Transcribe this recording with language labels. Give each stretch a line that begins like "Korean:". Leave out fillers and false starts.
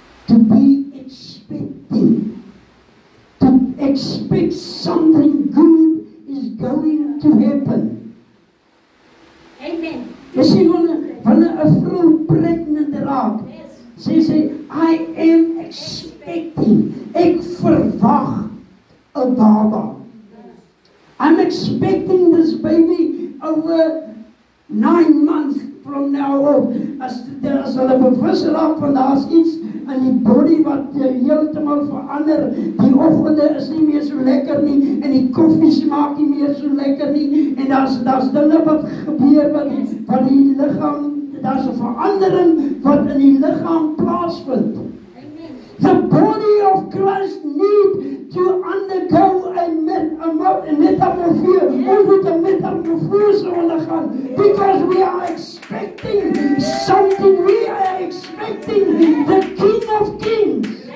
English: To be expecting, to expect something good is going to happen. Amen.
Afrikaans: Jy sien wanneer 'n vrou pregnant raak, sy sê,
English: I am expecting,
Afrikaans: ek verwag 'n baba.
English: I'm expecting this baby over 9 months from now on.
Afrikaans: As hulle bewus raak van daar's iets in die body wat heeltemal verander, die oggende is nie meer so lekker nie, en die koffie smaak nie meer so lekker nie, en daar's dinge wat gebeur wat die liggaam, daar's 'n verandering wat in die liggaam plaasvind.
English: The body of Christ need to undergo a metamorphose.
Afrikaans: Ons moet 'n metamorphose ondergaan,
English: because we are expecting something. We are expecting the King of Kings.